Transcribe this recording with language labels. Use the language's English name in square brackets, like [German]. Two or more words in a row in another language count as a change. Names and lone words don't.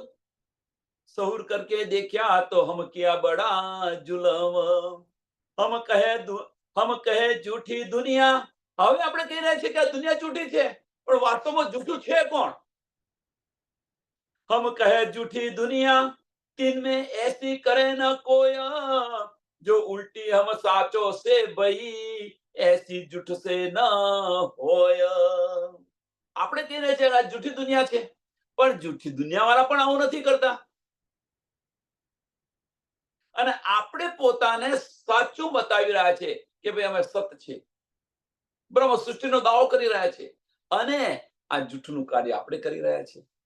[Hindi] सहुर करके देखा तो हम किया बड़ा जुलम. हम कहे झूठी दुनिया. [Gujarati] હવે આપણે કહી રહ્યા છીએ કે આ દુનિયા જૂઠી છે, પણ વાસ્તવમાં જૂઠું છે કોણ? [Hindi] हम कहे झूठी दुनिया तिन में ऐसी करे न कोया, जो उल्टी हम साचो से भई ऐसी जूठ से न होया. [Gujarati] આપણે કહી રહ્યા છીએ આ જૂઠી દુનિયા છે, પણ જૂઠી દુનિયા વાળા પણ આવું નથી કરતા. અને આપણે પોતાને સાચું બતાવી રહ્યા છે કે ભાઈ અમે સત છે, બ્રહ્મ સૃષ્ટિનો દાવો કરી રહ્યા છે, અને આ જૂઠનું કાર્ય આપણે કરી રહ્યા છીએ.